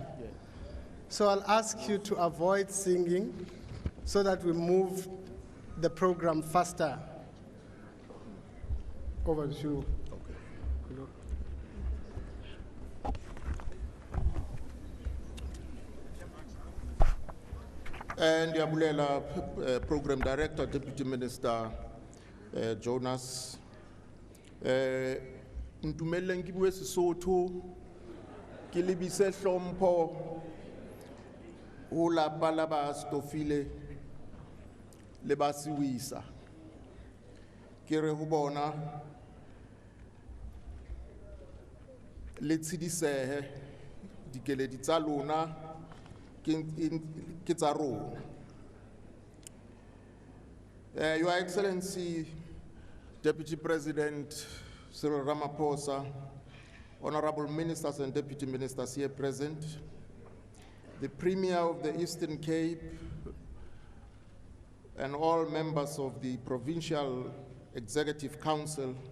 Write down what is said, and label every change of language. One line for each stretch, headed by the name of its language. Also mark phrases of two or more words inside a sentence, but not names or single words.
English: So I'll ask you to avoid singing so that we move the program faster. Over to you. And Yabulela, Program Director, Deputy Minister Jonas.
Southern Sotho: Ntumele ngibue Sesotho ke lebise hlompho ho lapa la ba Stofile le ba Siwisa ke re ho bona le tshidisehe dikeledi tsa lona ke tsa rona.
English: Your Excellency, Deputy President Cyril Ramaphosa, honorable ministers and deputy ministers here present, the Premier of the Eastern Cape, and all members of the Provincial Executive Council,